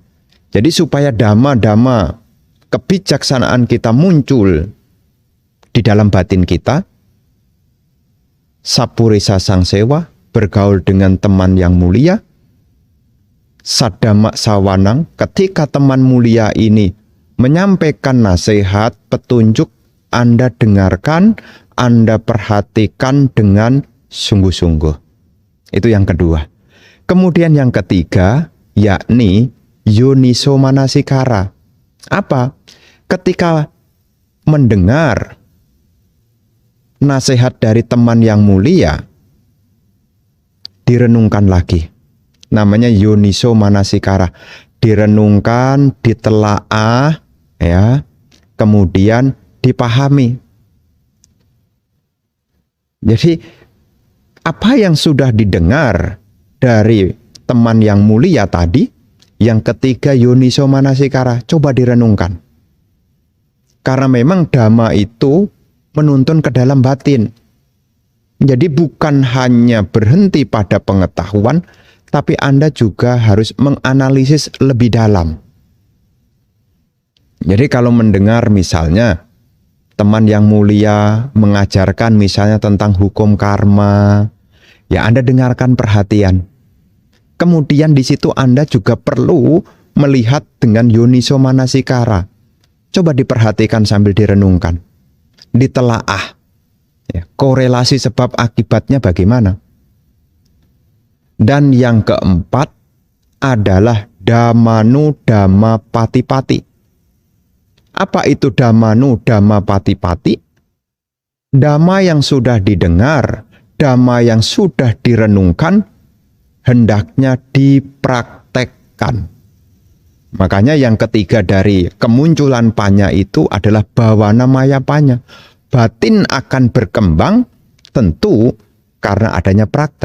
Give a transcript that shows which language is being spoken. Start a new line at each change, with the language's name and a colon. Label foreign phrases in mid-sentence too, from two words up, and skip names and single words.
Indonesian: Jadi supaya dhamma-dhamma kebijaksanaan kita muncul di dalam batin kita,
Pali: Sappurisa Sangsewa,
Indonesian: bergaul dengan teman yang mulia,
Pali: Saddhamma Sawanang,
Indonesian: ketika teman mulia ini menyampaikan nasihat, petunjuk, Anda dengarkan, Anda perhatikan dengan sungguh-sungguh. Itu yang kedua. Kemudian yang ketiga, yakni
Pali: yoniso manasikara.
Indonesian: Apa? Ketika mendengar nasihat dari teman yang mulia, direnungkan lagi. Namanya
Pali: yoniso manasikara.
Indonesian: Direnungkan, ditelaah, ya, kemudian dipahami. Jadi apa yang sudah didengar dari teman yang mulia tadi, yang ketiga
Pali: yoniso manasikara,
Indonesian: coba direnungkan. Karena memang dhamma itu menuntun ke dalam batin. Jadi bukan hanya berhenti pada pengetahuan, tapi Anda juga harus menganalisis lebih dalam. Jadi kalau mendengar misalnya teman yang mulia mengajarkan misalnya tentang hukum karma, ya Anda dengarkan perhatian. Kemudian di situ Anda juga perlu melihat dengan
Pali: yoniso manasikara.
Indonesian: Coba diperhatikan sambil direnungkan. Ditelaah. Ya, korelasi sebab akibatnya bagaimana? Dan yang keempat adalah
Pali: dhammanu dhamma patipati.
Indonesian: Apa itu
Pali: dhammanu dhamma patipati?
Indonesian: Dhamma yang sudah didengar, dhamma yang sudah direnungkan, hendaknya dipraktekkan. Makanya yang ketiga dari kemunculan panya itu adalah
Pali: bawana mayapanya.
Indonesian: Batin akan berkembang tentu karena adanya praktek.